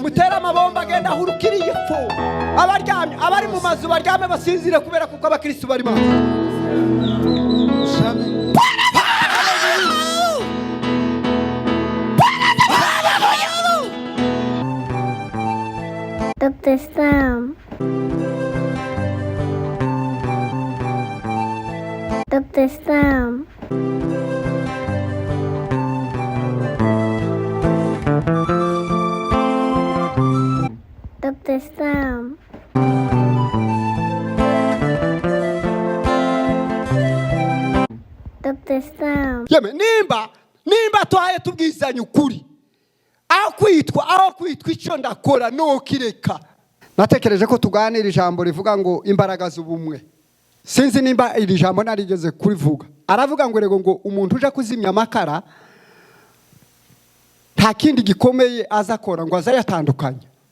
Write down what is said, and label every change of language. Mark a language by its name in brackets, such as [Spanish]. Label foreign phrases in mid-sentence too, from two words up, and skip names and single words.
[Kinyarwanda] Mutera amabomba agenda ahurukiriye fo. Abaryamye abari mu mazu baryame basinzire kubera kuko abakristo bari maso. Dr. Sam. Dr. Sam. Dr. Sam. Dr. Sam. Yeme nimba twaye tubwizanye ukuri. Aho kwitwa icyo ndakora no kireka. Natekereje ko tuganira ijambo rivuga ngo imbaraga z'ubumwe. Sinzi nimba iri jambo narigeze kurivuga. Aravuga ngo umuntu uje kuzimya amakara nta kindi gikomeye azakora ngo azayatandukanya.